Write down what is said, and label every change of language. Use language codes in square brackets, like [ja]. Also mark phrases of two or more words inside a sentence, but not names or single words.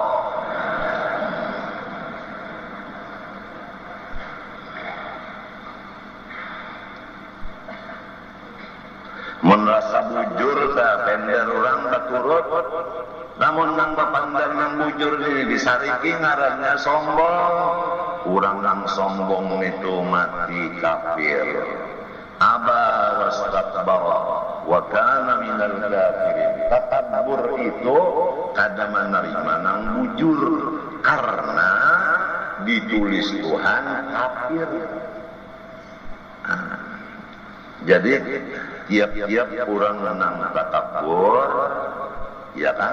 [bjn] Merasa bujur dah pender orang baturut, namun nang bapandang nang bujur ini disariki ngarannya sombong. Urang nang sombong itu mati kafir. [ar] Aba wastakbara wa kana minal kafirin. [bjn] Takabur itu kada menerima nang bujur karena ditulis Tuhan kafir. Jadi tiap-tiap orang menang takabur, ya kan?